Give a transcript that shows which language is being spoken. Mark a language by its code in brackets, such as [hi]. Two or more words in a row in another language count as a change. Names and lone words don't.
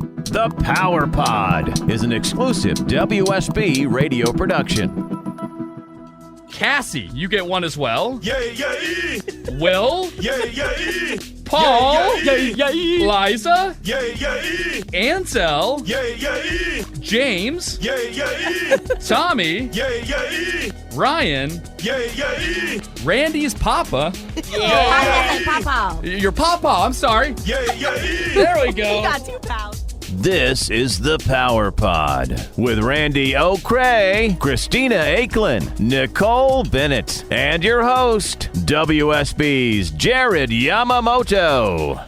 [en] The Power Pod is an exclusive WSB radio production. Cassie, you get one as well. Yay, yay! Will? Yay, yay! Paul? Yay, yay! Liza? Yay, yay! Ansel? Yay, yay! James? Yay, yay! Tommy? Yay, yay! Ryan? Yay, yay! Randy's papa? Papa. Your papa, I'm sorry. Yay, yay! There we go. You got 2 pounds. This is The Power Pod with Randi Okray, Christina Aicklen, Nicole Bennett, and your host, WSB's Jared Yamamoto.